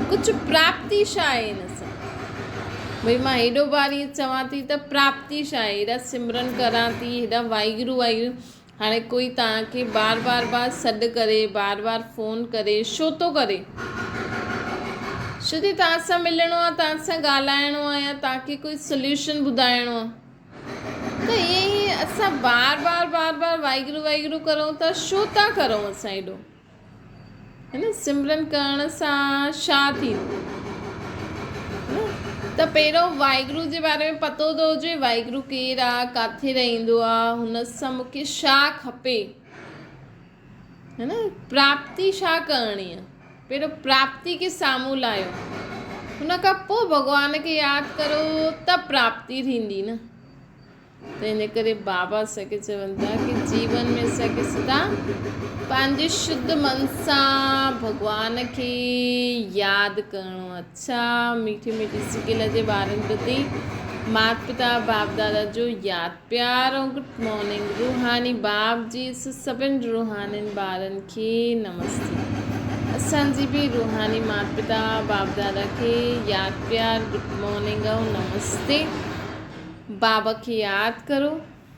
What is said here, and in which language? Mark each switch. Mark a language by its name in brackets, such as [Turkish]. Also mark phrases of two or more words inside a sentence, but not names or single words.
[Sindhi] कुझु प्राप्ति छा आहे हिन सां, भई मां हेॾो बार इहे चवां थी त प्राप्ति छा आहे, हेॾा सिमरन करां थी, हेॾा वाहिगुरु वाहिगुरु। हाणे कोई तव्हांखे बार बार बार सॾु करे, बार बार फ़ोन करे, छो थो करे? छो त तव्हां सां मिलणो आहे, तव्हां सां ॻाल्हाइणो आहे, या तव्हांखे कोई सोल्यूशन ॿुधाइणो आहे। त ईअं ई असां बार बार बार बार वाहिगुरु वाहिगुरु करूं था, छो था करूं असां हेॾो, है न। सिमरन करण सां छा थींदो? त पहिरियों वाहिगुरु जे बारे में पतो थो हुजे, वाहिगुरु केरु आहे, किथे रहंदो आहे, हुन सां मूंखे छा खपे, है न। प्राप्ति छा करणी आहे, पहिरियों प्राप्ति खे साम्हूं लाहियो, हुन खां पोइ भॻवान खे यादि करो त प्राप्ति थींदी न। त इन करे बाबा असांखे चवनि था कि जीवन में असांखे सदा पंहिंजे शुद्ध मन सां भॻवान खे यादि करिणो। अच्छा मीठी मीठी सिकिल जे ॿारनि प्रति माता पिता बाप दादा जो यादि प्यार ऐं [English] good morning. [Sindhi] रूहानी बाप जी सभिनि रूहानियुनि ॿारनि खे नमस्ते। असांजी बि रूहानी माता पिता बाप दादा खे यादि प्यार [English] good morning [Sindhi] ऐं नमस्ते। बाबा खे यादि करो।